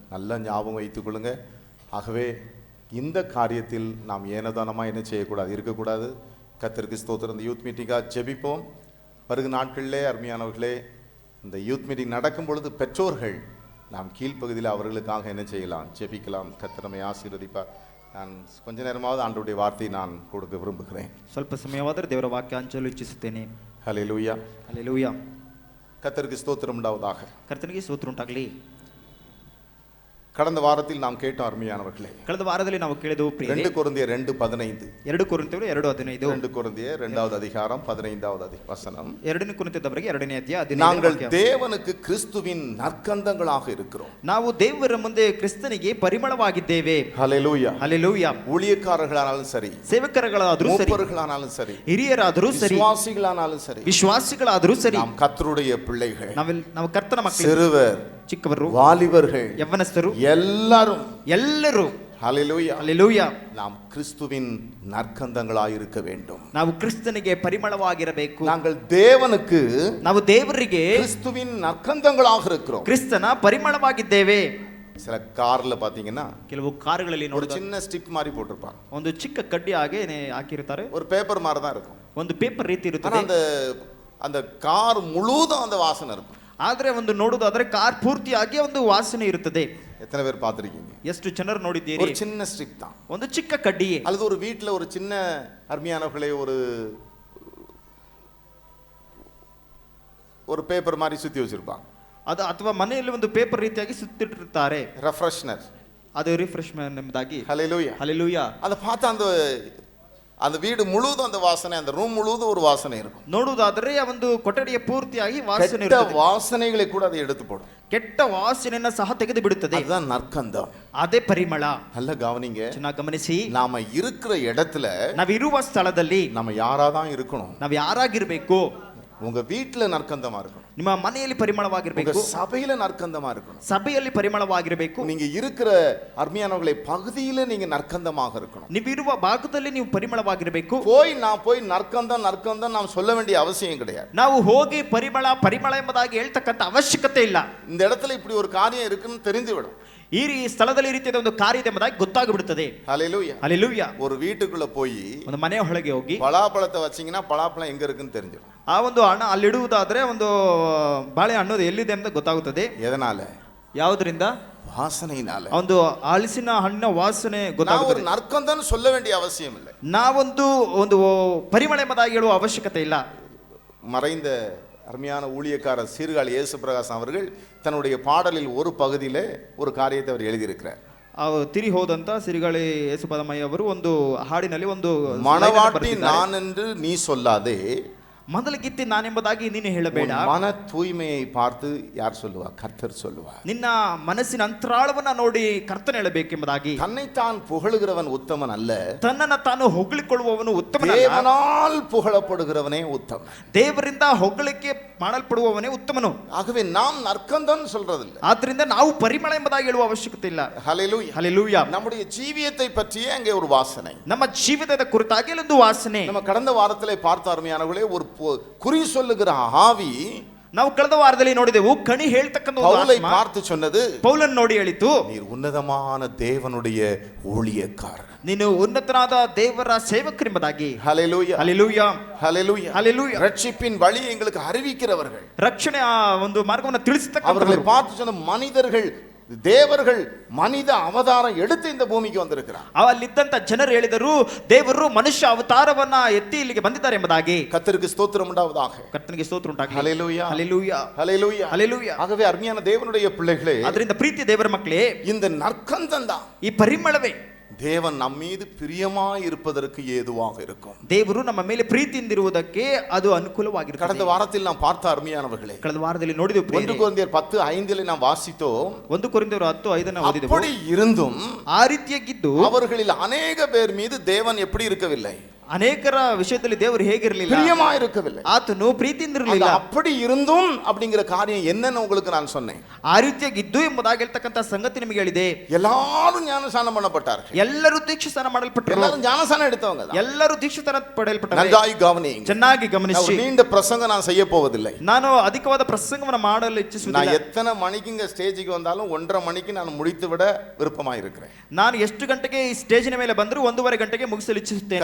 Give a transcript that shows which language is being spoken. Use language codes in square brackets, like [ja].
[ta] நல்ல ஞாபகம் வைத்துக் கொள்ளுங்க. ஆகவே இந்த காரியத்தில் நாம் ஏனதானமாக என்ன செய்யக்கூடாது, இருக்கக்கூடாது. கர்த்தருக்கு ஸ்தோத்திரம். இந்த யூத் மீட்டிங்காக ஜெபிப்போம். வருகிற நாட்களிலே அருமையானவர்களே, இந்த யூத் மீட்டிங் நடக்கும் பொழுது பெற்றோர்கள் நாம் கீழ்ப்பகுதியில் அவர்களுக்காக என்ன செய்யலாம்? ஜெபிக்கலாம். கர்த்தர் நம்மை ஆசீர்வதிப்பார். நான் கொஞ்ச நேரமாவது ஆண்டவருடைய வார்த்தையை நான் கொடுக்க விரும்புகிறேன். [kn] ಸ್ವಲ್ಪ ಸಮಯವಾದರೆ ದೇವರ ವಾಕ್ಯ ಹಂಚಲು ಇಚ್ಛಿಸುತ್ತೇನೆ. [ta] ஹல்லேலூயா. [kn] ಹಲ್ಲೆಲೂಯಾ. [ta] கர்த்தருக்கு ஸ்தோத்திரம் உண்டாவதாக. [kn] ಕರ್ತನಿಗೆ ಸ್ತೋತ್ರ ಉಂಟಾಗಲಿ. [ta] கடந்த வாரத்தில் நாம் கேட்டோம் அருமையானவர்களே. [kn] ಕಳೆದ ವಾರದಲ್ಲಿ ನಾವು ಕೇಳಿದೆವು ಪ್ರಿಯರೇ, [ta] 2 ಕೊರಿಂಥಿಯர் 2:15. [kn] 2 ಕೊರಿಂಥಿಯರು 2:15. [ta] 2 ಕೊರಿಂಥಿಯர் 2வது அதிகாரம் 15வது வசனம். [kn] 2 ಕೊರಿಂಥದವರಿಗೆ 2ನೇ ಅಧ್ಯಾಯ 15ನೇ [ta] நாங்கள் [kn] ವಾಕ್ಯ. [ta] தேவனுக்கு கிறிஸ்துவின் நற்கந்தங்களாக இருக்கிறோம். [kn] ನಾವು ದೇವರ ಮುಂದೆ ಕ್ರಿಸ್ತನಿಗೆ ಪರಿಮಳವಾಗಿದ್ದೇವೆ. [ta] ஹல்லேலூயா. [kn] ಹಲ್ಲೆಲೂಯಾ. [ta] ஊழியக்காரர்களானாலும் சரி, [kn] ಸೇವಕರುಗಳಾದರೂ ಸರಿ, [ta] மூப்பர்களானாலும் சரி, [kn] ಹಿರಿಯರಾದರೂ ಸರಿ, [ta] விசுவாசிகளானாலும் சரி, [kn] ವಿಶ್ವಾಸಿಗಳಾದರೂ ಸರಿ, [ta] நாம் கர்த்தருடைய பிள்ளைகள், [kn] ನಾವು ಕರ್ತನ ಮಕ್ಕಳು, [ta] சிறுவர், [kn] ಚಿಕ್ಕವರು, [ta] வாலிபர்கள், [kn] ಯವ್ವನಸ್ಥರು, [ta] எல்லாரும் [kn] ಎಲ್ಲರೂ [ta] ஹல்லேலூயா [kn] ಹಲ್ಲೆಲೂಯಾ [ta] நாம் கிறிஸ்துவின் நற்கந்தங்களாய் இருக்க வேண்டும். [kn] ನಾವು ಕ್ರಿಸ್ತನಿಗೆ ಪರಿಮಳವಾಗಿರಬೇಕು. [ta] நாங்கள் தேவனுக்கு [kn] ನಾವು ದೇವರಿಗೆ [ta] கிறிஸ்துவின் நற்கந்தங்களாக இருக்கிறோம். [kn] ಕ್ರಿಸ್ತನ ಪರಿಮಳವಾಗಿದ್ದೇವೆ. [ta] சில கார்ல பாத்தீங்கன்னா [kn] ಕೆಲವು ಕಾರುಗಳಲ್ಲಿ [ta] ஒரு [kn] ನೋಡಿದ [ta] சின்ன ஸ்டிப் மாதிரி போட்டிருப்பாங்க. [kn] ಒಂದು ಚಿಕ್ಕ ಕಡ್ಡಿ ಹಾಗೆ ಹಾಕಿರ್ತಾರೆ. [ta] ஒரு பேப்பர் மாதிரி தான் இருக்கும். [kn] ಒಂದು ಪೇಪರ್ ರೀತಿ [ta] ஆனா [kn] ಇರುತ್ತದೆ. [ta] அந்த கார் முழுவதும் அந்த வாசனை இருக்கும். [kn] ಆದ್ರೆ ಒಂದು ನೋಡುವುದಾದ್ರೆ ಕಾರ್ ಪೂರ್ತಿಯಾಗಿ ಒಂದು ವಾಸನೆ ಇರುತ್ತದೆ. [ta] எத்தனை பேர் பார்த்திருக்கீங்க? [kn] ಎಷ್ಟು ಜನರು ನೋಡಿದ್ದೀರಿ? [ta] ஒரு சின்ன ஸ்டிக் தான். [kn] ಒಂದು ಚಿಕ್ಕ ಕಡ್ಡಿಯೇ. [ta] அல்லது ஒரு வீட்டில் ஒரு சின்ன அருமையானவர்களே ஒரு பேப்பர் மாதிரி சுத்தி வச்சிருப்பாங்க. [kn] ಅದು ಅಥವಾ ಮನೆಯಲ್ಲಿ ಒಂದು ಪೇಪರ್ ರೀತಿಯಾಗಿ ಸುತ್ತಿಟ್ಟಿರ್ತಾರೆ. [ta] ரெஃப்ரெஷ்னர், [kn] ಅದು ರಿಫ್ರೆಶ್ಮೆಂಟ್ ಎಂಬುದಾಗಿ. [ta] ஹல்லேலூயா. [kn] ಹಲ್ಲೆಲೂಯಾ. [ta] அதை பார்த்தா அந்த வீடு முழுவதும் அந்த வாசனை, அந்த ரூம் முழுவதும் ஒரு வாசனை இருக்கும். [kn] ನೋಡುವುದಾದರೆ ಆ ಒಂದು ಕೊಠಡಿಯ ಪೂರ್ತಿಯಾಗಿ ವಾಸನೆ [ta] கெட்ட [kn] ಇರುತ್ತದೆ. [ta] வாசனைகளை கூட அதை எடுத்து போடும். [kn] ಕೆಟ್ಟ ವಾಸನೆಯನ್ನ ಸಹ ತೆಗೆದು ಬಿಡುತ್ತದೆ. [ta] அதுதான் நற்கந்தம். [kn] ಅದೇ ಪರಿಮಳ. [ta] நல்ல கவனிங்க. [kn] ಚೆನ್ನಾಗಿ ಗಮನಿಸಿ. [ta] நாம இருக்கிற இடத்துல [kn] ನಾವಿರುವ ಸ್ಥಳದಲ್ಲಿ [ta] நம்ம யாராதான் இருக்கணும்? [kn] ನಾವು ಯಾರಾಗಿರ್ಬೇಕು? [ta] உங்க வீட்டுல நற்கந்தமா இருக்கணும். [kn] ನಿಮ್ಮ ಮನೆಯಲ್ಲಿ [ta] உங்க [kn] ಪರಿಮಳವಾಗಿರ್ಬೇಕು. [ta] சபையில நற்கந்தமா இருக்கணும். [kn] ಸಭೆಯಲ್ಲಿ ಪರಿಮಳವಾಗಿರಬೇಕು. [ta] நீங்க இருக்கிற அருமையானவர்களை பகுதியில நீங்க நற்கந்தமாக இருக்கணும். [kn] ನೀವಿರುವ ಭಾಗದಲ್ಲಿ ನೀವು ಪರಿಮಳವಾಗಿರಬೇಕು. [ta] நான் போய் நற்கந்தம் நாம் சொல்ல வேண்டிய அவசியம் கிடையாது. [kn] ನಾವು ಹೋಗಿ ಪರಿಮಳ ಎಂಬುದಾಗಿ ಹೇಳ್ತಕ್ಕಂಥ ಅವಶ್ಯಕತೆ ಇಲ್ಲ. [ta] இந்த இடத்துல இப்படி ஒரு காரியம் இருக்குன்னு தெரிந்துவிடும். [kn] ಈ ಸ್ಥಳದಲ್ಲಿ ಈ ರೀತಿಯಾದ ಒಂದು ಕಾರ್ಯ ಇದೆ ಎಂಬುದಾಗಿ ಗೊತ್ತಾಗ್ಬಿಡುತ್ತದೆ. [ta] ஹல்லேலூயா. [kn] ಹಲ್ಲೆಲೂಯಾ. [ta] ஒரு வீட்டுக்குள்ள போய் [kn] ಒಂದು ಮನೆಯ ಒಳಗೆ ಹೋಗಿ [ta] பலாப்பழத்தை வச்சீங்கன்னா பலாப்பழம் எங்க இருக்குன்னு தெரிஞ்சிடும். [kn] ಆ ಒಂದು ಹಣ್ಣು ಅಲ್ಲಿಡುವುದಾದ್ರೆ ಒಂದು ಬಾಳೆಹಣ್ಣು ಎಲ್ಲಿದೆ ಅಂತ ಗೊತ್ತಾಗುತ್ತದೆ. [ta] எதனால? [kn] ಯಾವುದರಿಂದ? [ta] வாசனையினால. [kn] ಒಂದು ಹಲಸಿನ ಹಣ್ಣಿನ ವಾಸನೆ [ta] நான் ஒரு [kn] ಗೊತ್ತಾಗುತ್ತದೆ. [ta] நற்கந்தம் சொல்ல வேண்டிய அவசியம் இல்லை. [kn] ಒಂದು ಪರಿಮಳ ಎಂಬುದಾಗಿ ಹೇಳುವ ಅವಶ್ಯಕತೆ ಇಲ್ಲ. [ta] மறைந்த அருமையான ஊழியக்காரர் சீர்காழி இயேசு பிரகாசம் அவர்கள் தன்னுடைய பாடலில் ஒரு பகுதியிலே ஒரு காரியத்தை அவர் எழுதியிருக்கிறார். [kn] ತಿರಿ ಹೋದಂತ ಸಿರಿಗಾಳಿ ಯೇಸುಪದಮಯ್ಯ ಅವರು ಒಂದು ಹಾಡಿನಲ್ಲಿ ಒಂದು [ta] மணவாட்டி நான் என்று நீ சொல்லாதே, [kn] ಮೊದಲಿಗಿತ್ತಿ ನಾನೆಂಬುದಾಗಿ ನೀನು ಹೇಳಬೇಡ. [ta] மன தூய்மையை பார்த்து யார் சொல்லுவா? கர்த்தர் சொல்லுவார். [kn] ನಿನ್ನ ಮನಸ್ಸಿನ ಅಂತರಾಳವನ್ನ ನೋಡಿ ಕರ್ತನ ಹೇಳಬೇಕೆಂಬುದಾಗಿ. [ta] தன்னைத்தான் புகழுகிறவன் உத்தமன் அல்ல, [kn] ತನ್ನನ್ನ ತಾನು ಹೊಗಳಿಕೊಳ್ಳುವವನು ಉತ್ತಮನಲ್ಲ, [ta] தேவனால் புகழப்படுகிறவனே உத்தமன். [kn] ದೇವರಿಂದ ಹೊಗಳಿಕೆ ಮಾಡಲ್ಪಡುವವನೇ ಉತ್ತಮನು. [ta] ஆகவே நாம் நற்கந்தம் சொல்றதில்லை. [kn] ಆದ್ರಿಂದ ನಾವು ಪರಿಮಳ ಎಂಬುದಾಗಿ ಹೇಳುವ ಅವಶ್ಯಕತೆ ಇಲ್ಲ. [ta] ஹல்லேலூயா. [kn] ಹಲ್ಲೆಲೂಯಾ. [ta] நம்முடைய ஜீவியத்தை பற்றியே அங்கே ஒரு வாசனை. [kn] ನಮ್ಮ ಜೀವಿತದ ಕುರಿತಾಗಿ ಒಂದು ವಾಸನೆ. [ta] நம்ம கடந்த வாரத்திலே பார்த்த அருமையானவர்களே, ஒரு குறி சொல்லுகிற ஆவி [kn] ನಾವು ಕಳೆದ ವಾರದಲ್ಲಿ ನೋಡಿದೆವು. ಕಣಿ ಹೇಳ್ತಕ್ಕಂಥ [ta] பவுலை பார்த்து சொன்னது, [kn] ಪೌಲನ್ ನೋಡಿ ಹೇಳಿತು, [ta] நீர் உன்னதமான தேவனுடைய ஊழியக்காரர், [kn] ನೀನು ಉನ್ನತನಾದ ದೇವರ ಸೇವಕರೆಂಬುದಾಗಿ. [ta] ஹல்லேலூயா. [kn] ಹಲ್ಲೆಲೂಯಾ. [ta] ஹல்லேலூயா. [kn] ಹಲ್ಲೆಲೂಯಾ. [ta] ரட்சிப்பின் வழி எங்களுக்கு அறிவிக்கிறவர்கள், [kn] ರಕ್ಷಣೆ ಒಂದು ಮಾರ್ಗವನ್ನು [ta] அவர்களை [kn] ತಿಳಿಸತಕ್ಕಂಥವರು. [ta] பார்த்து சொன்ன மனிதர்கள், தேவர்கள் மனித அவதாரம் எடுத்து இந்த பூமிக்கு வந்திருக்கிறார். [kn] ಅಲ್ಲಿದ್ದಂತ ಜನರು ಹೇಳಿದರು, ದೇವರು ಮನುಷ್ಯ ಅವತಾರವನ್ನ ಎತ್ತಿ ಇಲ್ಲಿಗೆ ಬಂದಿದ್ದಾರೆ ಎಂಬುದಾಗಿ. [ta] கர்த்தருக்கு ஸ்தோத்திரம் உண்டாவதாக. [kn] ಕರ್ತನಿಗೆ ಸ್ತೋತ್ರ ಉಂಟಾಗಲಿ. [ta] ஹல்லேலூயா. [kn] ಹಲ್ಲೆಲೂಯಾ. [ta] ஹல்லேலூயா. [kn] ಹಲ್ಲೆಲೂಯಾ. [ta] ஆகவே அருமையான தேவனுடைய பிள்ளைகளே, [kn] ಅದರಿಂದ ಪ್ರೀತಿ ದೇವರ ಮಕ್ಕಳೇ, [ta] இந்த நற்கந்தம் தான் [kn] ಈ ಪರಿಮಳವೇ [ta] தேவன் நம் மீது பிரியமாய் இருப்பதற்கு ஏதுவாக இருக்கும். [kn] ದೇವರು ನಮ್ಮ ಮೇಲೆ ಪ್ರೀತಿಯಿಂದಿರುವುದಕ್ಕೆ ಅದು ಅನುಕೂಲವಾಗಿರುತ್ತದೆ. [ta] கடந்த வாரத்தில் நாம் பார்த்த அருமையானவர்களே, [kn] ಕಳೆದ ವಾರದಲ್ಲಿ ನೋಡಿದೆವು [ta] 1 ಕೊರಿಂಥಿಯர் 10:5 நாம் வாசித்தோம். [kn] 1 ಕೊರಿಂಥಿಯರು 10:5 ಓದಿದೆವು. [ta] அப்படி இருந்தும் [kn] ಆ ರೀತಿಯಾಗಿದ್ದು [ta] அவர்களில் அநேக பேர் மீது தேவன் எப்படி இருக்கவில்லை? [kn] ಅನೇಕರ ವಿಷಯದಲ್ಲಿ ದೇವರು ಹೇಗಿರಲಿಲ್ಲ? [ta] பிரியமா இருக்கவில்லை. [kn] ಆತನು ಪ್ರೀತಿಯಿಂದಿರಲಿಲ್ಲ. [ta] அப்படி இருந்தும் அப்படிங்கிற காரியம் என்னன்னு உங்களுக்கு நான் சொன்னேன். [kn] ಆ ರೀತಿಯಾಗಿದ್ದು ಎಂಬುದಾಗಿ ಹೇಳ್ತಕ್ಕಂಥ ಸಂಗತಿ ನಿಮಗೆ ಹೇಳಿದೆ. [ta] எல்லாரும் ஞானஸ்நானம் பண்ணப்பட்டார்கள். [kn] ಎಲ್ಲರೂ ದೀಕ್ಷಾಸ್ನಾನ ಮಾಡಲ್ಪಟ್ಟರು. [ta] எல்லாரும் ஞானஸ்நானம் எடுத்தவங்க தான். [kn] ಎಲ್ಲರೂ ದೀಕ್ಷಾಸ್ನಾನ ಪಡೆಯಲ್ಪಟ್ಟರು. [ta] நன்றாய் கவனியுங்க. [kn] ಚೆನ್ನಾಗಿ ಗಮನಿಸಿ. [ta] நீண்ட பிரசங்கம் நான் செய்ய போவதில்லை. [kn] ನಾನು ಅಧಿಕವಾದ ಪ್ರಸಂಗವನ್ನು ಮಾಡಲು ಇಚ್ಛಿಸುವುದಿಲ್ಲ. [ta] நான் எத்தனை மணிக்கு இங்க ஸ்டேஜுக்கு வந்தாலும் 1:30 மணிக்கு நான் முடித்து விட விருப்பமா இருக்கிறேன். [kn] ನಾನು ಎಷ್ಟು ಗಂಟೆಗೆ ಈ ಸ್ಟೇಜಿನ ಮೇಲೆ ಬಂದರೂ 1:30 ಗಂಟೆಗೆ ಮುಗಿಸಲು ಇಚ್ಛಿಸುತ್ತೇನೆ.